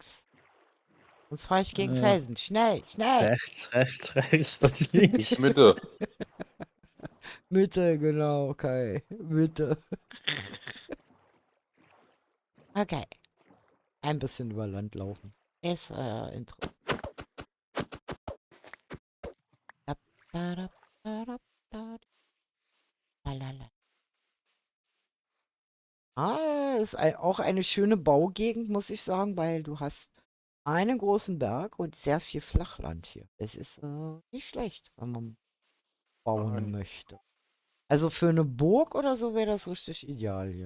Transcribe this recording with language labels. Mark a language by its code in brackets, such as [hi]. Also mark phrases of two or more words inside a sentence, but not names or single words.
[de] Sonst fahre ich gegen Äh, Felsen. Schnell, schnell! rechts, das ist links. Ich Mitte. Mitte, genau, okay. Mitte. Okay. Ein bisschen über Land laufen. Ist interessant. Da, da, da, da, da, da, da, la, la. Ist auch eine schöne Baugegend, muss ich sagen, weil du hast einen großen Berg und sehr viel Flachland hier. Es ist nicht schlecht, wenn man bauen möchte. Also für eine Burg oder so wäre das richtig ideal hier.